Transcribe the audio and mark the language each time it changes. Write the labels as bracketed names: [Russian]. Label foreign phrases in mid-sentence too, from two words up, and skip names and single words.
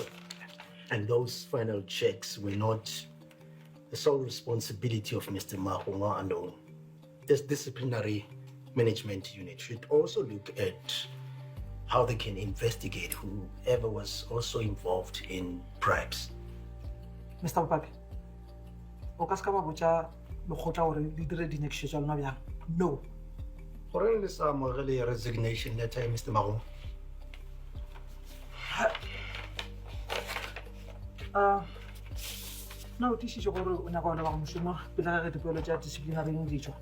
[English] And those final checks were not the sole responsibility of Mr. Mahonga alone. This disciplinary management unit should also look at how they can investigate whoever was also involved in bribes. Mr. [Northern Sotho] Bopapi, o ka se ka ba botša lekgotla gore le dire dinyakišo tša lona bjang? [English] No. [Northern Sotho] Goreng le sa amogele [English] resignation letter, [Northern Sotho] Mr. Mahonga? Na o tišiše gore o nyaka go leba go mošomo pele ga ge dipeelo tša disciplinary di tšwa.